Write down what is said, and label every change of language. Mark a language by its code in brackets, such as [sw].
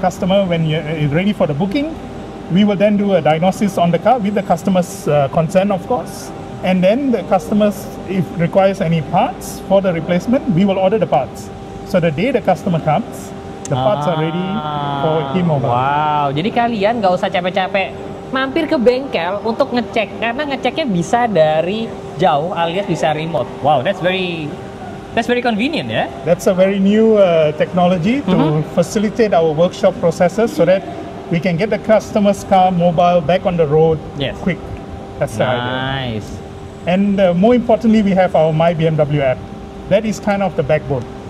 [en] Customer, when you're ready for the booking, we will then do a diagnosis on the car with the customer's consent, of course. And then the customers, if requires any parts for the replacement, we will order the parts. So the day the customer comes, the parts are ready for him or her. [id] Wow, jadi kalian nggak usah capek-capek mampir ke bengkel untuk ngecek, karena ngeceknya bisa dari jauh alias bisa remote. [en] Wow, that's very convenient, ya. That's a very new technology to facilitate our workshop processes so that we can get the customer's car mobile back on the road Yes. quick. That's the idea. Nice. And more importantly, we have our My BMW app. That is kind of the backbone.